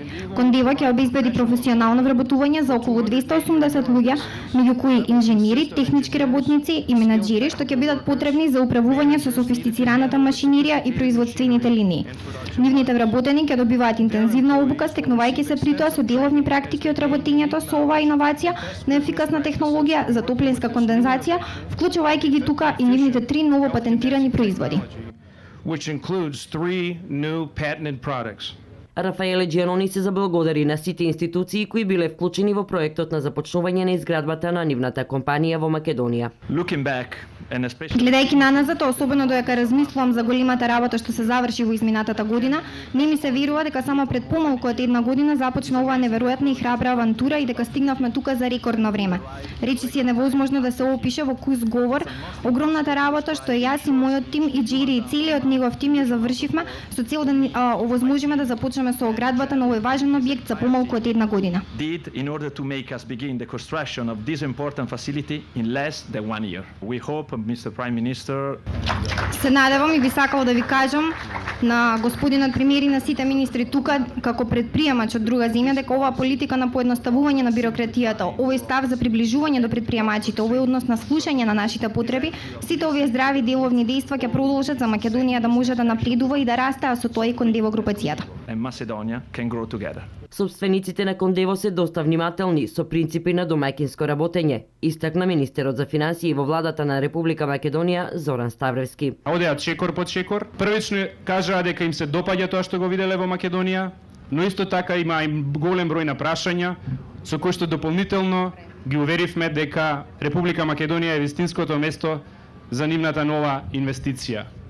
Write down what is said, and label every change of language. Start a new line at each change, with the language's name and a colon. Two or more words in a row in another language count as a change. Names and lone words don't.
Macedonian: Кондево ќе обезбеди професионално вработување за околу 280 луѓе, меѓу кои инженери, технички работници и менаџери, што ќе бидат потребни за управување со софистицираната машинерија и производствените линии. Нивните вработени ќе добиваат интензивна обука, стекнувајќи се притоа со деловни практики од работењето со оваа иновација на ефикасна технологија за топлинска кондензација, вклучувајќи ги тука и нивните 3 ново патентирани производи.
English: Which includes 3 new patented products.
Macedonian: Рафаеле Джианони се заблагодари на сите институции кои биле вклучени во проектот на започнување на изградбата на нивната компанија во Македонија.
English: Looking back, and especially
Macedonian: Гледајќи наназад, особено додека размислувам за големата работа што се заврши во изминатата година, не ми се верува дека само пред помалку од една година започна оваа неверојатна и храбра авантура и дека стигнавме тука за рекордно време. Речиси е невозможно да се опише во кус говор огромната работа што јас и мојот тим и Джири и целиот негов тим ја завршивме со цел да овозможиме да започнеме со оградбата на овој важен објект за помалку од една година.
English: did in order to make us begin the construction of this important facility in less than 1 year. We hope, Mr. Prime Minister,
Macedonian: Се надевам и би сакал да ви кажам на господинот премиер и на сите министри тука како предприемач од друга земја дека оваа политика на поедноставување на бирократијата, овој став за приближување до предприемачите, овој однос на слушање на нашите потреби, сите овие здрави деловни дејства ќе продолжат за Македонија да може да напредува и да расте, а со тоа и Кондево групацијата.
English: and Macedonia can grow together.
Macedonian: Собствениците на Кондево се доста внимателни со принципи на домаќинско работење, истакна министерот за финансии во владата на Република Македонија Зоран Ставревски. Одеат шекор по шекор. Првично кажаа дека им се допаѓа тоа што го виделе во Македонија, но исто така има и голем број на прашања со кои што дополнително ги уверивме дека Република Македонија е вистинското место за нивната нова инвестиција.